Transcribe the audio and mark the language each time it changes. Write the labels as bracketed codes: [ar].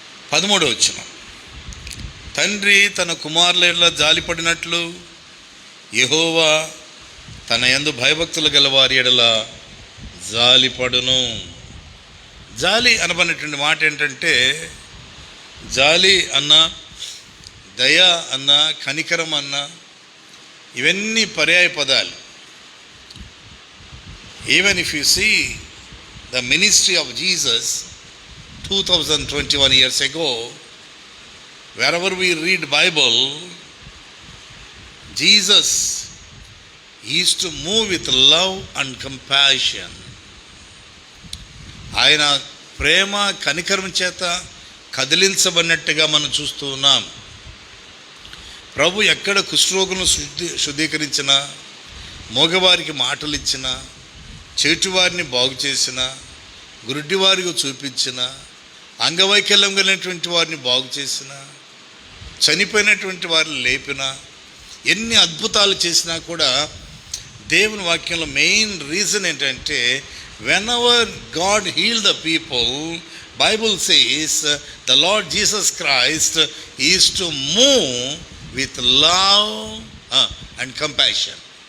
[te] 13వ వచనం, తండ్రి తన కుమారుల ఎడల జాలిపడినట్లు యెహోవా తన యందు భయభక్తులు గల వారి ఎడల జాలిపడును. జాలి అనబడినటువంటి మాట ఏంటంటే, జాలి అన్న, దయ అన్న, కనికరం అన్న, ఇవన్నీ పర్యాయ పదాలు. [en] Even if you see the ministry of Jesus 2021 years ago, wherever we read Bible, Jesus used to move with love and compassion. [te] ఆయన ప్రేమ కనికరం చేత కదిలించబడినట్టుగా మనం చూస్తూ ఉన్నాం. ప్రభు ఎక్కడ కుష్ఠరోగులను శుద్ధీకరించినా, మగవారికి మాటలు ఇచ్చిన, చెవిటివారిని బాగు చేసిన, గురుడివారికి చూపించిన, అంగవైకల్యం కలిగినటువంటి వారిని బాగు చేసిన, చనిపోయినటువంటి వారిని లేపిన, ఎన్ని అద్భుతాలు చేసినా కూడా దేవుని వాక్యంలో మెయిన్ రీజన్ ఏంటంటే, [en] Whenever God heal the people, Bible says the Lord Jesus Christ is to move with love and compassion.